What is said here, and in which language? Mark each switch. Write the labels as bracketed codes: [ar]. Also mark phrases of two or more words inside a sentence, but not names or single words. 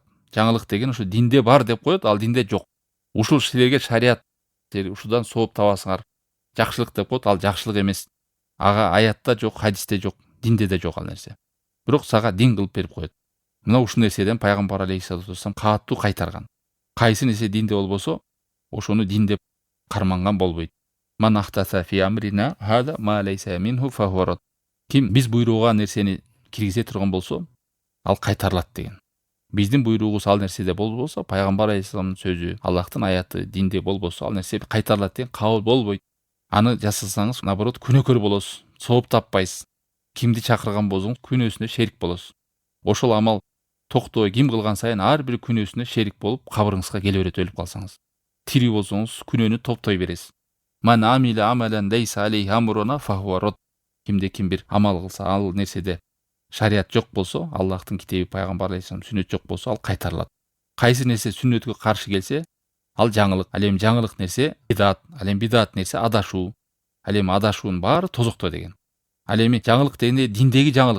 [ky] Жаңылык деген ошо динде бар деп коет, ал динде жок. Ушул силерге шарият, ушудан сооп табасыңар, жакшылык деп коет, ал жакшылык эмес. Ага аятта жок, хадисте жок, динде да жок ал нерсе. Бирок сага дин кылып берип коет. Мына ушул нерседен пайгамбар [ar] عليه الصلاة والسلام [ky] катуу кайтарган. Кайсы нерсе динде болбосо, ошону дин деп карманган болбойт. [ar] من أحدث في أمرنا هذا ما ليس منه فهو رد. [ky] Ким биз буйруган нерсени киргизе турган болсо, ал кайтарылат деген. Биздин буйругубуз ал нерседе болбосо, пайгамбар алейхиссаламдын сөзү, Аллахтын аяты динде болбосо, ал нерсе кайтарылат деген кабыл болбойт. Аны жасасаңыз, наоборот, күнөөкөр болосуз, сооп таппайсыз. Кимди чакырган болсоңуз, күнөөсүнө шерик болосуз. Ошол амал токтобой ким кылган сайын ар бир күнөөсүнө шерик болуп, кабырыңызга келе берет өлүп калсаңыз. Тирүү болсоңуз, күнөөнү топтой бересиз. [ar] من عمل عملا ليس عليه أمرنا فهو رد. [ky] Кимде ким бир амал кылса, ал нерседе шарият жок болсо, Аллахтын китеби, пайгамбар алейхиссалам сүннөт жок болсо, ал кайтарылат. Кайсы нерсе сүннөткө каршы келсе, ал жаңылык. Ал эми жаңылык нерсе бидат, ал эми бидат нерсе адашуу. Ал эми адашуунун баары тозокто деген. Ал эми жаңылык дегенде диндеги жаңылык.